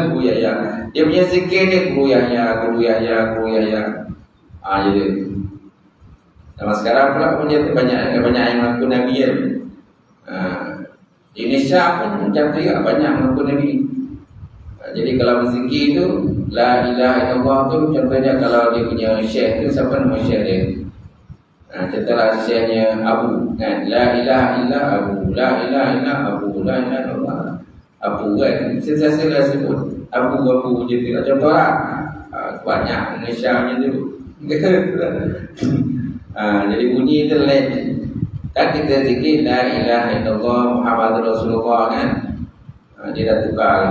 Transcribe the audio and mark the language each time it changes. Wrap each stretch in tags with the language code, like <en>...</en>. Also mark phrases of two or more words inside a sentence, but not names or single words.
<ms>Guru Yahya, dia punya zikir dia Guru Yahya. Jadi sama sekarang pula punya banyak yang mengaku Nabi kan. Di Indonesia pun macam tu juga, banyak mengaku Nabi. Jadi kalau berzikir tu,</ms> <ar>لا إله إلا الله</ar> <ms>tu, contohnya kalau dia punya syekh tu, siapa nama syekh dia? Contohlah syekhnya Abu kan,</ms> <ar>لا إله إلا أبو، لا إله إلا أبو، لا إله إلا الله أبو</ar> <ms>kan, sentiasa sebut Abu je tu. Contohlah banyak Malaysia macam tu. Jadi bunyi tu lain. Kan kita zikir</ms> <ar>لا إله إلا الله محمد رسول الله</ar> <ms>kan, dia dah tukar lah.</ms>